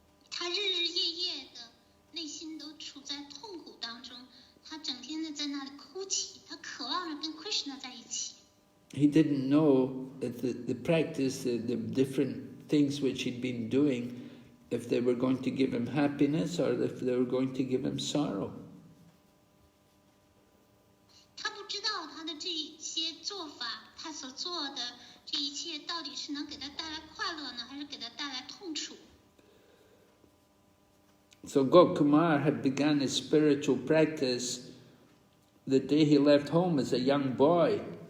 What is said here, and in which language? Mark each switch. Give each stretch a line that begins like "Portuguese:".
Chinese: 他日日夜夜的内心都处在痛苦当中，他整天的在那里哭泣，他渴望着跟 Krishna 在一起。
English: He didn't know that the practice, the different things which he'd been doing, if they were going to give him happiness or if they were going to give him sorrow.
Chinese: 他不知道他的这些做法，他所做的这一切到底是能给他带来快乐呢，还是给他带来痛楚？
English: So Gopkumar had begun his spiritual practice the day he left home as a young boy.